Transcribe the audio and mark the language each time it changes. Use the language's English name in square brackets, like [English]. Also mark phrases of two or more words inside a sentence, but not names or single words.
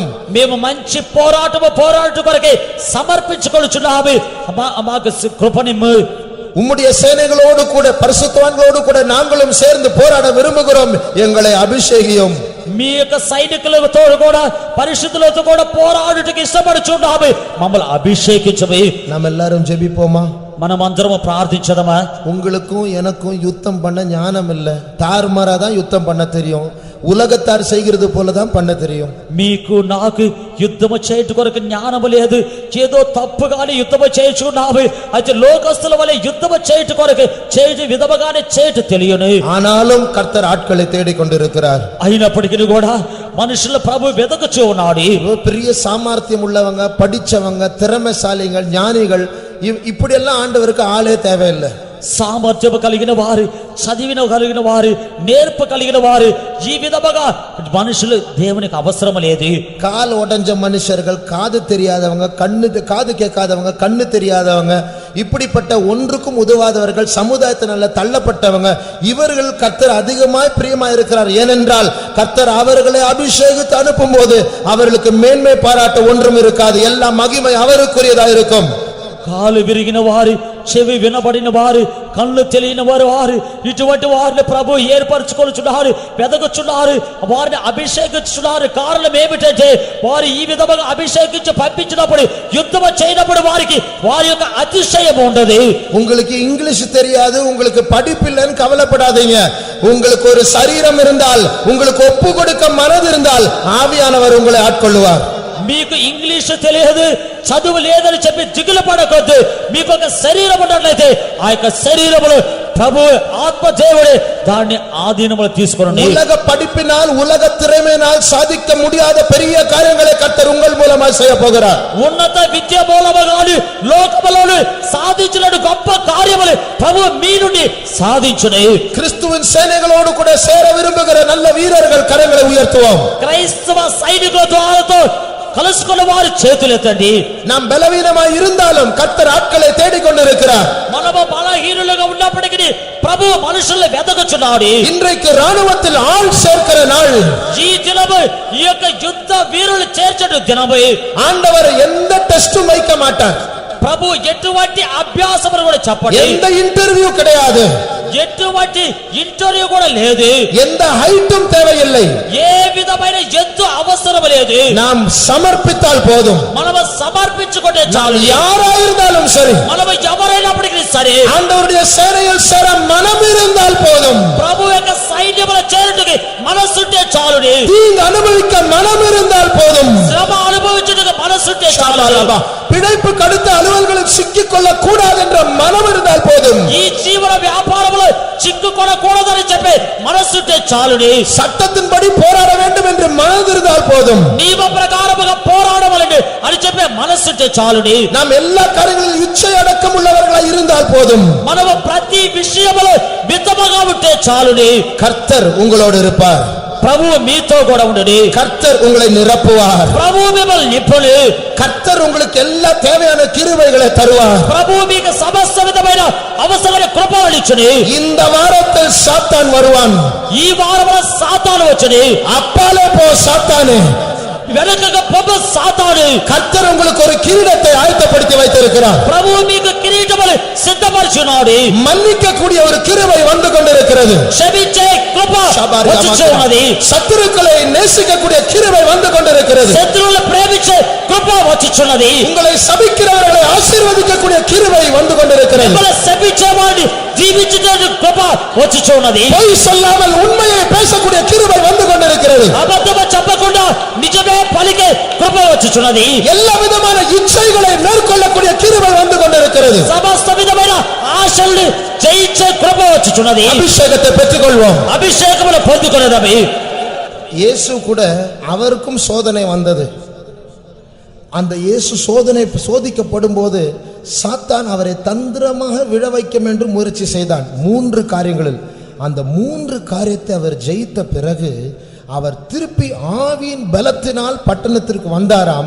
[Telugu] మేము మంచి పోరాటం కొరకే సమర్పించుకొనుచున్నాము. మాకు కృపనిమ్ము. [Tamil] உம்முடைய சேனைகளோடு கூட பரிசுத்தவான்களோடு கூட நாங்களும் சேர்ந்து போராட விரும்புகிறோம். எங்களை அபிஷேகியும். [Telugu] మీ యొక్క సైనికులతో కూడా పరిశుద్ధులతో కూడా పోరాడుటకు ఇష్టపడుచున్నాము. మమ్మల్ని అభిషేకించమే. [Tamil] நாம் எல்லாரும் ஜெபிப்போமா? [Telugu] మనమందరము ప్రార్థించదమా? [Tamil] உங்களுக்கும் எனக்கும் யுத்தம் பண்ண ஞானம் இல்ல. தாறுமாறா தான் யுத்தம் பண்ண தெரியும். உலகத்தார் செய்கிறது போலதான் பண்ண தெரியும். [Telugu] మీకు నాకు యుద్ధము చేయుట కొరకు జ్ఞానము లేదు. ఏదో తప్పుగానే యుద్ధము చేయుచున్నాము. అయితే లోకస్తుల వలె యుద్ధము చేయుట కొరకు చేయుట విధముగానే చేయుట తెలియను. [Tamil] ஆனாலும் கர்த்தர் ஆட்களை தேடிக் கொண்டிருக்கிறார். [Telugu] అయినప్పటికీ కూడా మనుషుల ప్రభు వెదకుచూ ఉన్నాడు. [Tamil] பெரிய சாமர்த்தியம் உள்ளவங்க, படிச்சவங்க, திறமைசாலிகள், ஞானிகள் இப்படி எல்லாம் ஆண்டவருக்கு ஆளே தேவையில்லை. [Telugu] సామర్థ్యము కలిగిన వారు, చదివిన కలిగిన వారు, నేర్పు కలిగిన వారు, ఈ విధముగా మనుషులు దేవునికి అవసరం లేదు. [Tamil] கால் உடைஞ்ச மனுஷர்கள், காது தெரியாதவங்க, காது கேட்காதவங்க, கண்ணு தெரியாதவங்க, இப்படிப்பட்ட ஒன்றுக்கும் உதவாதவர்கள், சமுதாயத்தினால தள்ளப்பட்டவங்க, இவர்கள் கர்த்தர் அதிகமாய் பிரியமாய் இருக்கிறார். ஏனென்றால் கர்த்தர் அவர்களை அபிஷேகித்து அனுப்பும் போது அவர்களுக்கு மேன்மை பாராட்ட ஒன்றும் இருக்காது. எல்லா மகிமை அவருக்குரியதா இருக்கும். [Telugu] కాలు విరిగిన వారు, చెవి వినబడిన వారు, కళ్ళు తెలియని వారు ఇటువంటి వారిని ప్రభు ఏర్పరచుకొనుచున్నారు, వెదకుచున్నారు, వారిని అభిషేకించున్నారు. కారణం ఏమిటంటే వారు ఈ విధముగా అభిషేకించి పంపించినప్పుడు యుద్ధము చేయనప్పుడు వారికి వారి యొక్క అతిశయం ఉండదు. [Tamil] உங்களுக்கு இங்கிலீஷ் தெரியாது, உங்களுக்கு படிப்பில்லைன்னு கவலைப்படாதீங்க. உங்களுக்கு ஒரு சரீரம் இருந்தால், உங்களுக்கு ஒப்பு கொடுக்க மனது இருந்தால் ஆவியானவர் உங்களை ஆட்கொள்ளுவார். [Telugu] మీకు ఇంగ్లీష్ తెలియదు, చదువు లేదని చెప్పి దిగులు పడకొద్దు. మీకు ఒక శరీరం ఉన్నట్లయితే ఆ యొక్క శరీరములు ప్రభు ఆత్మదేవుడే దాన్ని ఆధీనములో తీసుకొనండి. [Tamil] உலக படிப்பினால், உலக திறமையினால் சாதிக்க முடியாத பெரிய காரியங்களை கர்த்தர் உங்கள் மூலமாக செய்ய போகிறார். [Telugu] ఉన్నత విద్య మూలముగాను లోకములోను సాధించినట్టు గొప్ప కార్యములు ప్రభు మీ నుండి సాధించును. [Tamil] கிறிஸ்துவின் சேனைகளோடு கூட சேர விரும்புகிற நல்ல வீரர்கள் கரங்களை உயர்த்துவோம். [Telugu] క్రైస్తవ సైనికుల ద్వారాతో కలుసుకున్న వారి చేతులు ఎత్తండి. [Tamil] நாம் பலவீனமாய் இருந்தாலும் கர்த்தர் ஆட்களை தேடிக்கொண்டிருக்கிறார். [Telugu] మనము బలహీనులుగా ఉన్నప్పటికీ ప్రభు మనుషుల్ని వెతకుచున్నాడు. [Tamil] இன்றைக்கு ராணுவத்தில் ஆள் சேர்க்கிற நாள். [Telugu] ఈ దినము ఈ యొక్క యుద్ధ వీరులు చేర్చడు దినము. [Tamil] ஆண்டவர் எந்த டெஸ்டும் வைக்க மாட்டார். [Telugu] ప్రభు ఎటువంటి అభ్యాసములు కూడా చెప్పడు. [Tamil] எந்த இன்டர்வியூ கிடையாது. [Telugu] ఎటువంటి ఇంటర్వ్యూ కూడా లేదు. [Tamil] எந்த ஹைட்டும் தேவையில்லை. [Telugu] ఏ విధమైన ఎత్తు అవసరం లేదు. [Tamil] நாம் சமர்ப்பித்தால் போதும். [Telugu] మనము సమర్పించుకుంటే చాలు. [Tamil] யாராயிருந்தாலும் சரி, [Telugu] మనము ఎవరైనప్పటికీ సరే [Tamil] ஆண்டவருடைய சேனையில் சேர மனம் இருந்தால் போதும். [Telugu] ప్రభు యొక్క సైన్యముల చేరుటకి మనసుంటే చాలుని. [Tamil] தீங்கு அனுபவிக்க மனம் இருந்தால் போதும். [Telugu] శ్రమ అనుభవించుటకు మనసుంటే చాలు. [Tamil] பிழைப்பு கடுத்த அலுவல்களுக்கு சிக்கிக் கொள்ள கூடாது என்ற மனம் இருந்தால் போதும். [Telugu] ఈ జీవన వ్యాపారములో చిక్కుకొనకూడదని చెప్పే మనసుంటే చాలుని. [Tamil] சட்டத்தின்படி போராட வேண்டும் என்று மனது இருந்தால் போதும். [Telugu] నియమ ప్రకారముగా పోరాడవలెను అని చెప్పే మనసుంటే చాలుని. [Tamil] நாம் எல்லா காரியங்களிலும் இச்சை அடக்கம் உள்ளவர்களாய் இருந்தால் போதும். [Telugu] మనము ప్రతి విషయములో మితముగా ఉంటే చాలుని. [Tamil] கர்த்தர் உங்களோடு இருப்பார். [Telugu] ప్రభువు మీతో కూడా ఉండని. [Tamil] கர்த்தர் உங்களை நிரப்புவார். [Telugu] ప్రభువు మిమ్మల్ని నింపును. [Tamil] கர்த்தர் உங்களுக்கு எல்லா தேவையான கிருபைகளை தருவார். [Telugu] ప్రభువు మీకు సమస్త విధమైన అవసరమైన కృపలను ఇచ్చును. [Tamil] இந்த வாரத்தில் சாத்தான் வருவான். [Telugu] ఈ వారమున సాతాను వచ్చును. [Tamil] அப்பாலே போ சாத்தானே, [Telugu] వెనకగా పొమ్మ సాతాను. [Tamil] கர்த்தர் உங்களுக்கு ஒரு கிரீடத்தை ஆயத்தப்படுத்தி வைத்திருக்கிறார். [Telugu] ప్రభువు మీకు కిరీటములు సిద్ధపరచున్నాడు. [Tamil] மன்னிக்க கூடிய ஒரு கிருபை வந்து கொண்டிருக்கிறது. [Telugu] క్షమించే కృప వచ్చుచున్నది. [Tamil] சத்துருக்களை நேசிக்க கூடிய கிருபை வந்து கொண்டிருக்கிறது. [Telugu] శత్రువులను ప్రేమించే కృప వచ్చుచున్నది. [Tamil] உங்களை சபிக்கிறவர்களை ஆசீர்வதிக்க கூடிய கிருபை வந்து கொண்டிருக்கிறது. [Telugu] మిమ్మల్ని శపించేవాడిని దీవించుటకు కృప వచ్చుచున్నది. [Tamil] பொய் சொல்லாமல் உண்மையை பேசக்கூடிய கிருபை வந்து கொண்டிருக்கிறது. [Telugu] అబద్ధము చెప్పకుండా నిజమే పలికే కృప వచ్చుచున్నది. [Tamil] எல்லா விதமான இச்சைகளை மேற்கொள்ளக்கூடிய கிருபை வந்து கொண்டிருக்கிறது. [Telugu] సమస్త విధమైన ఆశల్ని జయించే కృప వచ్చుచున్నది. [Tamil] அபிஷேகத்தை பெற்றுக்கொள்வோம். [Telugu] అభిషేకమును పొందుకొనేదవి. [Tamil] இயேசு கூட அவருக்கும் சோதனை வந்தது. அந்த இயேசு சோதிக்கப்படும் போது சாத்தான் அவரை தந்திரமாக விழ வைக்கும் என்று முயற்சி செய்தான். 3 காரியங்களில் அந்த 3 காரியத்தை அவர் ஜெயித்த பிறகு அவர் திருப்பி ஆவியின் பலத்தினால் பட்டணத்திற்கு வந்தாராம்.